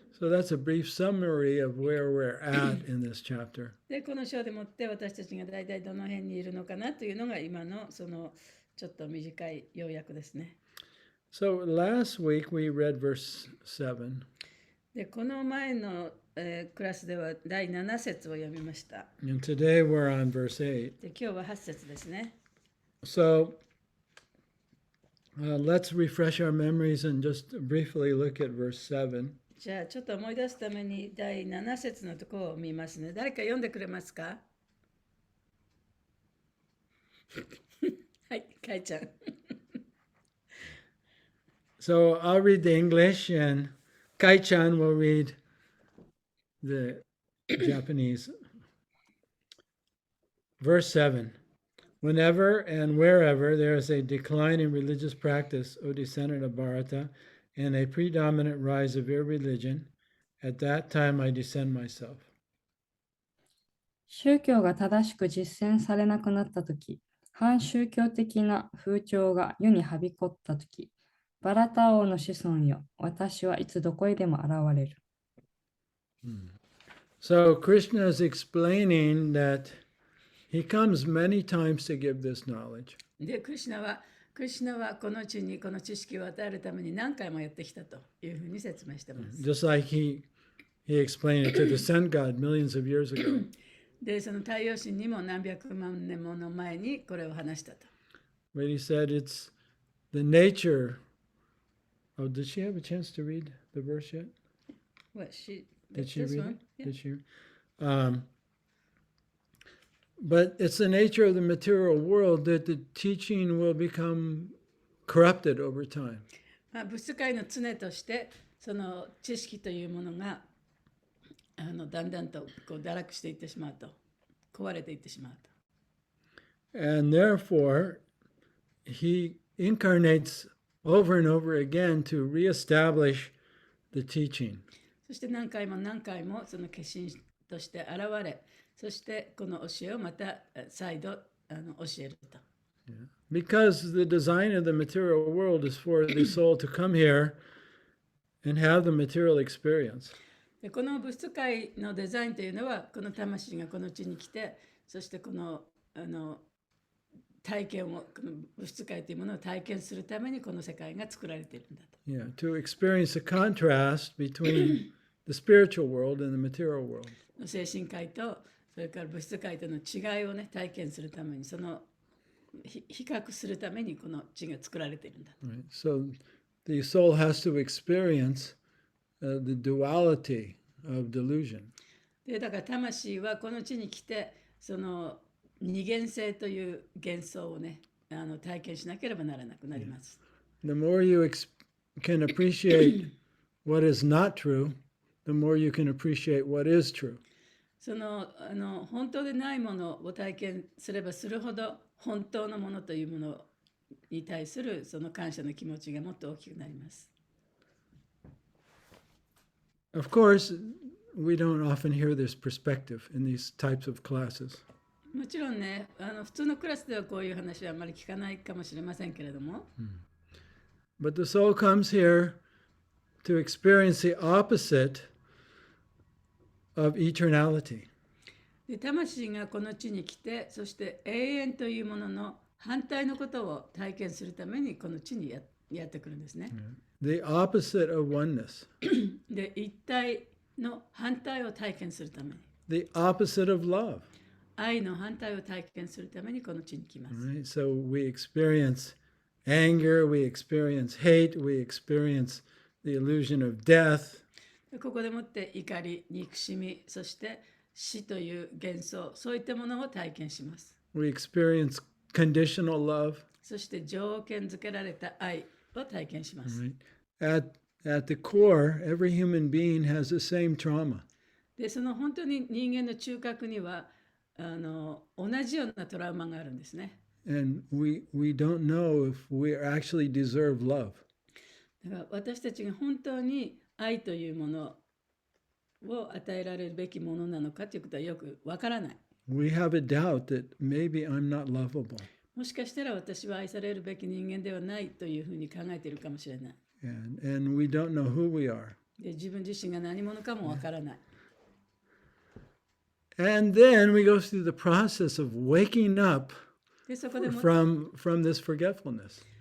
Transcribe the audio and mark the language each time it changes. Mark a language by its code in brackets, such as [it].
[en] So that's a brief summary of where we're at in this chapter. [ja] で、この章でもって私たちが大体どの辺にいるのかなというのが今のそのちょっと短い要約ですね。 [en] So last week we read verse 7. [ja] で、この前の、クラスでは第7節を読みました。 [en] And today we're on verse 8. [ja] で、今日は8節ですね。 [en] So let's refresh our memories and just briefly look at verse 7. [ja] じゃあちょっと思い出すために第7節のところを見ますね。誰か読んでくれますか？はい、かいちゃん。 [en] So I'll read the English and Kai-chan will read the Japanese. Verse 7. Whenever and wherever there is a decline in religious practice, O descendant of Bharata, and a predominant rise of irreligion, at that time I descend myself. [ja] 宗教が正しく実践されなくなったとき、反宗教的な風潮が世にはびこったとき、バラタ王の子孫よ、私はいつどこへでも現れる。 [en] So Krishna is explaining that he comes many times to give this knowledge. [ja] で、クリシュナはこの地にこの知識を与えるために何回もやってきたというふうに説明しています。 [en] Just like he explained it to the sun god millions of years ago. [ja] で、その太陽神にも何百万年もの前にこれを話したと。 [en] But he said it's the nature. Oh, did she have a chance to read the verse yet? What, Did she this read one? it? Yeah. Did she? But it's the nature of the material world that the teaching will become corrupted over time. [ja] まあ、物質界の常としてその知識というものがだんだんとこう堕落していってしまうと、壊れていってしまうと。 [en] And therefore, he incarnates over and over again to reestablish the teaching. [ja] そして何回も何回もその化身として現れ、そしてこの教えをまた再度教えると。 [en] Because the design of the material world is for the soul to come here and have the material experience. [ja] でこの物質界のデザインというのは、この魂がこの地に来て、そしてこの体験を、この物質界というものを体験するためにこの世界が作られているんだと。 [en] Yeah, to experience the contrast between the spiritual world and the material world. [ja] 精神界とそれから物質界との違いをね、体験するために、その比較するためにこの地が作られているんだ。 [en] Right. So the soul has to experience the duality of delusion. [ja] でだから魂はこの地に来て、その二元性という幻想をね、体験しなければならなくなります。 [en] The more you can appreciate what is not true, the more you can appreciate what is true. [ja] その本当でないものを体験すればするほど、本当のものというものに対するその感謝の気持ちがもっと大きくなります。 [en] Of course, we don't often hear this perspective in these types of classes. [ja] もちろんね、普通のクラスではこういう話はあまり聞かないかもしれませんけれども、 [en] But the soul comes here to experience the opposite of eternality. [ja] で魂がこの地に来て、そして永遠というものの反対のことを体験するためにこの地にやってくるんですね。 [en] The opposite of oneness. [ja] で、一体の反対を体験するために、 [en] The opposite of love. [ja] 愛の反対を体験するためにこの地に来ます。 [en] Right? So we experience anger, we experience hate, we experience the illusion of death. [ja] でここでもって怒り、憎しみ、そして死という幻想、そういったものを体験します。 [en] We experience conditional love. [ja] そして条件付けられた愛を体験します。 [en] Right? At the core, every human being has the same trauma. [ja] で、その本当に人間の中核には同じようなトラウマがあるんですね。 [en] And we don't know if we actually deserve love. [ja] だから私たちが本当に愛というものを与えられるべきものなのかということはよくわからない。 [en] We have a doubt that maybe I'm not lovable. [ja] もしかしたら私は愛されるべき人間ではないというふうに考えているかもしれない。 [en] And we don't know who we are. [ja] で、自分自身が何者かもわからない。 [en] And then we go through the process of waking up [ja] で、そこでも [en] from this forgetfulness.